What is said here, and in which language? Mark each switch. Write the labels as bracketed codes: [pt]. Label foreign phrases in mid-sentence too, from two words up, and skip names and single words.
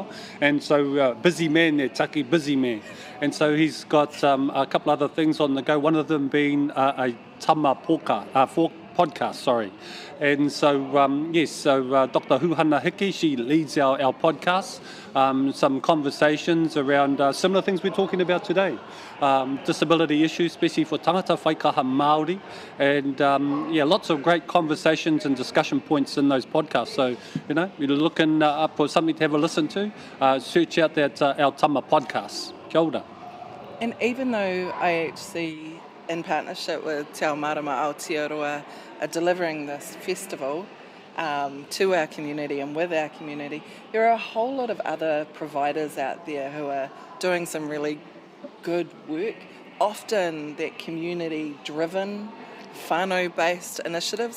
[en] And so, busy man there, Taki, busy man. And so he's got a couple other things on the go, one of them being a Tama podcast, sorry. And so, Dr. Huhana Hiki, she leads our podcast, some conversations around similar things we're talking about today. Disability issues, especially for [mi] tangata whaikaha Māori, [en] and lots of great conversations and discussion points in those podcasts. So, you're looking up for something to have a listen to, search out that our Tama podcast. [mi] Kia ora. [en] And even though IHC, in partnership with Te Marama Aotearoa, are delivering this festival to our community and with our community, there are a whole lot of other providers out there who are doing some really good work, often that community-driven, whānau-based initiatives.